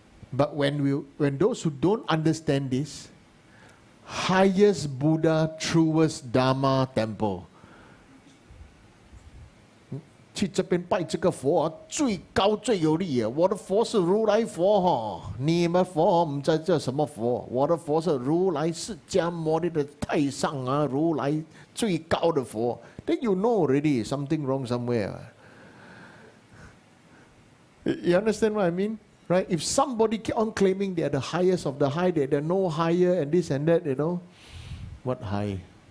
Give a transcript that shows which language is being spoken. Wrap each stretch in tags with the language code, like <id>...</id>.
<en>But when those who don't understand this, highest Buddha, truest Dharma temple,</en> <zh>去这边拜这个佛最高最有力啊！我的佛是如来佛哈，你们佛唔知这什么佛？我的佛是如来释迦牟尼的太上啊，如来最高的佛。</zh> <en>Then you know already something wrong somewhere. You understand what I mean? Right? If somebody keep on claiming they are the highest of the high, that they're no higher and this and that, you know, what high?</en>